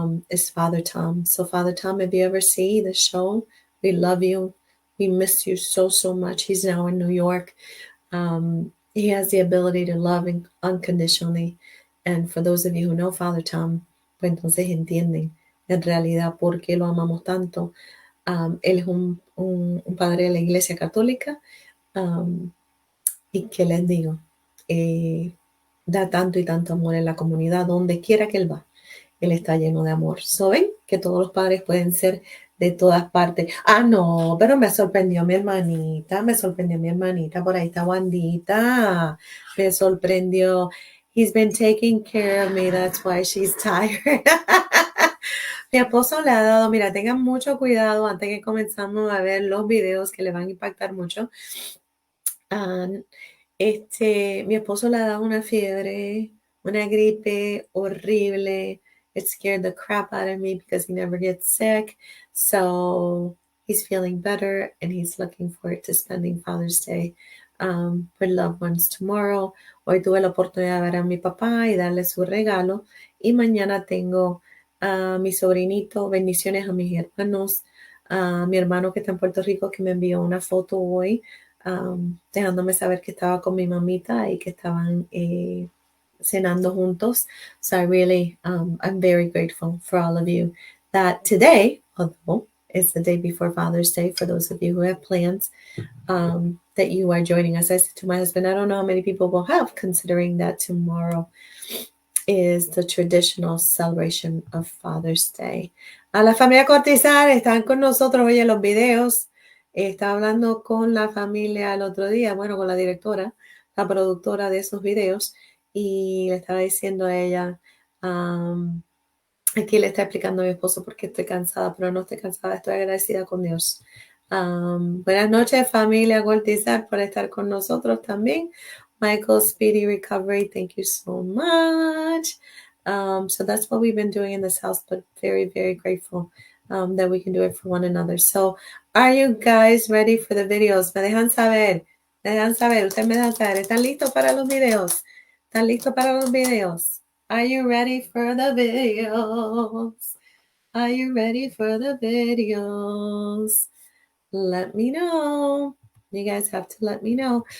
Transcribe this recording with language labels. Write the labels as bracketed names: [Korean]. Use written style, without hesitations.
[English] is Father Tom. So Father Tom, if you ever see the show, we love you. We miss you so, so much. He's now in New York. He has the ability to love unconditionally. And for those of you who know Father Tom, [Spanish] pues entonces entienden en realidad por qué lo amamos tanto. Él es un padre de la Iglesia Católica. Y que les digo, da tanto y tanto amor en la comunidad, donde quiera que él va. Él está lleno de amor. ¿So ven? Que todos los padres pueden ser de todas partes. Ah, no, pero me sorprendió mi hermanita, por ahí está Wandita, me sorprendió. [English] He's been taking care of me, that's why she's tired. [Spanish] Mi esposo le ha dado, mira, tengan mucho cuidado antes que comenzamos a ver los videos que le van a impactar mucho. Mi esposo le ha dado una fiebre, una gripe horrible. [English] It scared the crap out of me because he never gets sick. So he's feeling better and he's looking forward to spending Father's Day with loved ones tomorrow. [Spanish] Hoy tuve la oportunidad de ver a mi papá y darle su regalo. Y mañana tengo a mi sobrinito, bendiciones a mis hermanos, a mi hermano que está en Puerto Rico que me envió una foto hoy dejándome saber que estaba con mi mamita y que estaban cenando juntos. [English] So I really, I'm very grateful for all of you that today, although it's the day before Father's Day, for those of you who have plans, that you are joining us. I said to my husband, I don't know how many people will have, considering that tomorrow is the traditional celebration of Father's Day. [Spanish] A la familia Cortizar están con nosotros hoy en los videos. Estaba hablando con la familia el otro día, bueno, con la directora, la productora de esos videos, y le estaba diciendo a ella, aquí le está explicando a mi esposo por qué estoy cansada, pero no estoy cansada, estoy agradecida con Dios. Buenas noches, familia Cortizar, por estar con nosotros también. [English] Michael, speedy recovery. Thank you so much. So that's what we've been doing in this house, but very, very grateful that we can do it for one another. So are you guys ready for the videos? [Spanish] Me dejan saber, ustedes me dejan saber. ¿Están listos para los videos? ¿Están listos para los videos? [English] Are you ready for the videos? Are you ready for the videos? Let me know. You guys have to let me know.